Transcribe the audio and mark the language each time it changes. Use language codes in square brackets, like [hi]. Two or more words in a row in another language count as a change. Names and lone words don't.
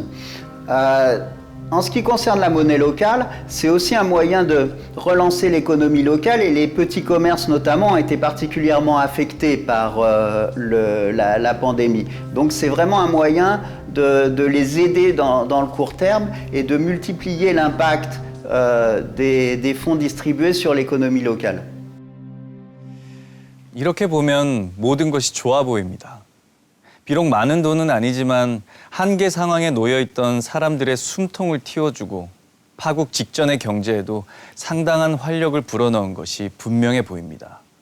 [fr] En ce qui concerne la monnaie locale, c'est aussi un moyen de relancer l'économie locale et les petits commerces notamment ont été particulièrement affectés par la pandémie. Donc c'est vraiment un moyen de les aider dans le court terme et de multiplier l'impact des fonds distribués sur l'économie locale. [ko] 이렇게 보면 모든 것이 좋아 보입니다. 비록 많은 돈은 아니지만 한계 상황에 놓여있던 사람들의 숨통을 틔워주고 파국 직전의 경제에도 상당한 활력을 불어넣은 것이 분명해 보입니다.